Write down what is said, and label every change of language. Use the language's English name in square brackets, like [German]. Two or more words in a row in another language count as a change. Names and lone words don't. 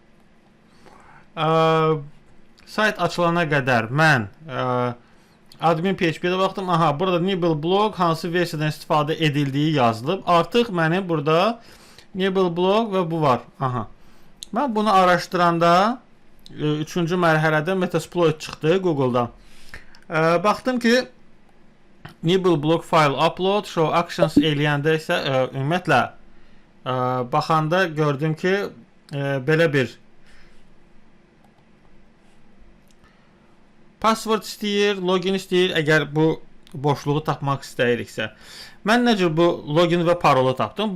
[Azerbaijani] Sayt açılana qədər mən admin PHP-də baxdım. Aha, burada Nibble blog hansı versiyadan istifadə edildiyi yazılıb. Artıq mənim burada Nibble blog və bu var. Aha. Mən bunu araşdıranda 3-cü mərhələdə Metasploit çıxdı Google-dan. Baxdım ki, Nibble blog [English] file upload, show actions [Azerbaijani] eləyəndə isə ümumiyyətlə baxanda gördüm ki, belə bir password istəyir, login istəyir, əgər bu boşluğu tapmaq istəyiriksə. Mən necə bu login və parolu tapdım?